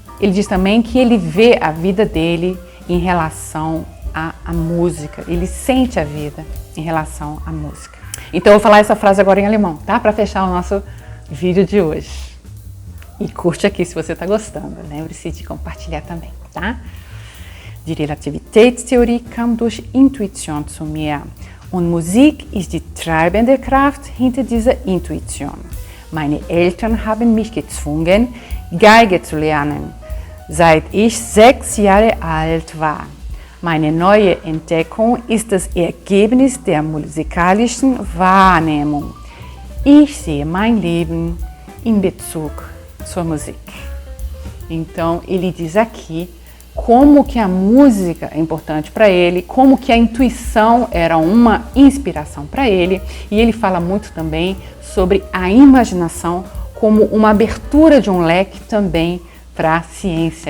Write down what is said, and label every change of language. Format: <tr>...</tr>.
<pt>Ele diz também que ele vê a vida dele em relação à música, ele sente a vida em relação à música. Então eu vou falar essa frase agora em alemão, tá? Para fechar o nosso vídeo de hoje. E curte aqui se você está gostando, lembre-se de compartilhar também, tá?</pt> <de>Die Relativitätstheorie kam durch Intuition zu mir und Musik ist die treibende Kraft hinter dieser Intuition. Meine Eltern haben mich gezwungen, Geige zu lernen, seit ich 6 Jahre alt war. Meine neue Entdeckung ist das Ergebnis der musikalischen Wahrnehmung. Ich sehe mein Leben in Bezug zur Musik.</de> <pt>Então, ele diz aqui como que a música é importante para ele, como que a intuição era uma inspiração para ele, e ele fala muito também sobre a imaginação como uma abertura de um leque também para a ciência.</pt>